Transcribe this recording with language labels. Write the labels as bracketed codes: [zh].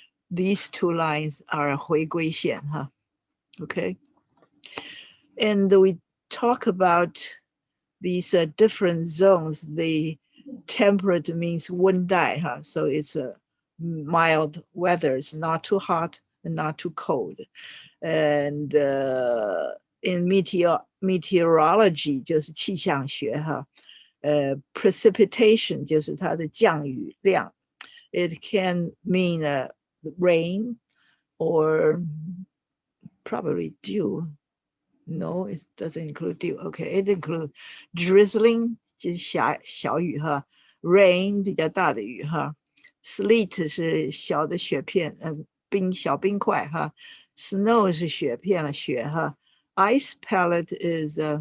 [en] These two lines are [zh] 回归线, [en] okay? And we talk about these different zones. The temperate means [zh] 温带, [en] so it's a mild weather. It's not too hot and not too cold. And in meteorology [zh] 就是气象学, [en] precipitation [zh] 就是它的降雨量. [en] It can mean rain or probably dew. No, it doesn't include dew. Okay, it includes drizzling [zh] 就是小雨, [en] rain [zh] 比较大的雨, [en] sleet [zh] 是小的雪片, 小冰块, [en] snow [zh] 是雪片了,雪, [en] ice pellet is